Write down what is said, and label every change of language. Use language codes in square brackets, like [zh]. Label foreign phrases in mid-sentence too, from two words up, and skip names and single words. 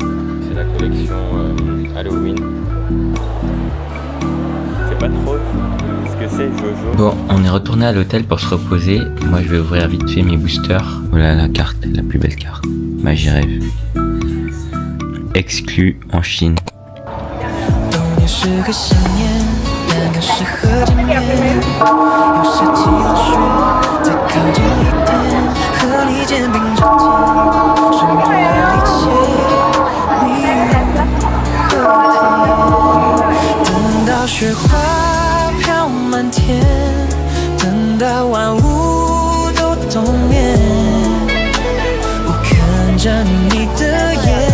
[fr] C'est la collection Halloween. C'est pas trop ce que c'est, Jojo. Bon, on est retourné à l'hôtel pour se reposer. Moi, je vais ouvrir vite fait mes boosters. Voilà la carte, la plus belle carte. Magie rêve. Exclu en Chine. [zh] 冬年是个新年，但更适合见面。有夏季的雪，再靠近一点，和你肩并着肩，胜过一切。你和我，等到雪花飘满天，等到万物都冬眠，我看着你的眼。